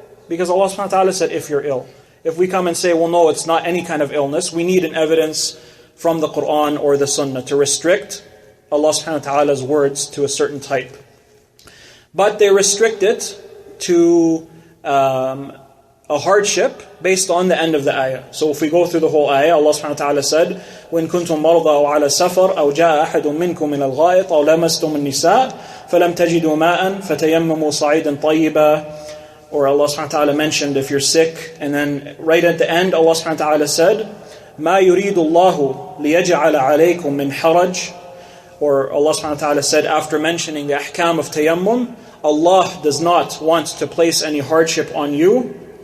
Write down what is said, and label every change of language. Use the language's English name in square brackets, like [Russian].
[English] Because Allah subhanahu wa ta'ala said, if you're ill. If we come and say, well, no, it's not any kind of illness, we need an evidence from the Quran or the Sunnah to restrict Allah subhanahu wa ta'ala's words to a certain type. But they restrict it to a hardship based on the end of the ayah. So if we go through the whole ayah, Allah subhanahu wa ta'ala said, [Arabic] وَإِن كُنْتُم مَرْضَى أَوْ عَلَى سَفَرٍ أَوْ جَاءَ أَحَدٌ مِّنْكُم مِّنَ الْغَائِطِ أَوْ لَمَسْتُمُ النِّسَاءَ فَلَمْ تَجِدُوا مَاءً فَتَيَمَّمُوا صَعِيدًا طَيِّبًا. [English] Or Allah subhanahu wa ta'ala mentioned if you're sick, and then right at the end Allah subhanahu wa ta'ala said, [Arabic] مَا يُرِيدُ اللَّهُ لِيَجْعَلَ عَلَيْكُم مِّنْ حَرَجٍ. [English] Or Allah subhanahu wa ta'ala said, after mentioning the ahkam of tayammum, Allah does not want to place any hardship on you.